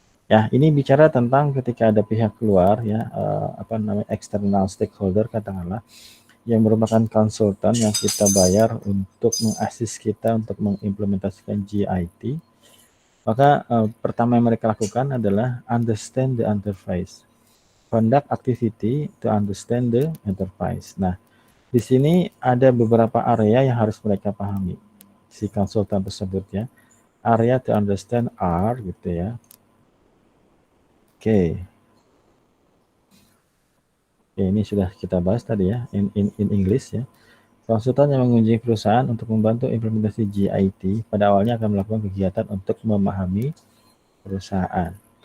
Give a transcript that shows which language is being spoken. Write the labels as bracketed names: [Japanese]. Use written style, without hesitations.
[Indonesian] Ya, ini bicara tentang ketika ada pihak luar ya, external stakeholder katakanlah, yang merupakan konsultan yang kita bayar untuk mengassist kita untuk mengimplementasikan GIT. Maka pertama yang mereka lakukan adalah [English] understand the enterprise. Conduct activity to understand the enterprise. [Indonesian] Nah, di sini ada beberapa area yang harus mereka pahami, si konsultan tersebut ya. [English] Area to understand are gitu ya. Oke. [Indonesian] Ini sudah kita bahas tadi ya, [English] in English [Indonesian] ya. Konsultan yang mengunjungi perusahaan untuk membantu implementasi GIT pada awalnya akan melakukan kegiatan untuk memahami perusahaan.